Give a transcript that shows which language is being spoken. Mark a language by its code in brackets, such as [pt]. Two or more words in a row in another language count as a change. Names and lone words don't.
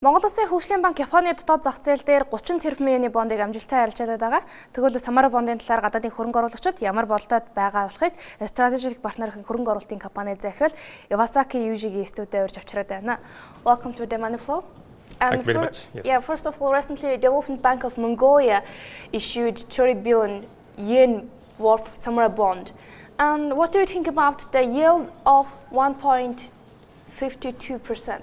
[mn] Монгол Улсын хөгжлийн банк Японы дотоод зах зээл дээр 30 тэрбум yen бондыг амжилттай арилжаад байгаа. Тэгвэл Самара бондын талаар гадаадын хөрөнгө оруулагчид ямар бололтойд байгаа болохыг стратегик партнерын хөрөнгө оруулалтын компани захирал Iwasaki Yuji-гийн студид урьж авчираад байна. [en] Welcome to the Money Flow. Thank you very much. Yes. Yeah, first of all, recently Development Bank of Mongolia issued 30 billion yen worth Samara bond. And what do you think about the yield of 1.52%?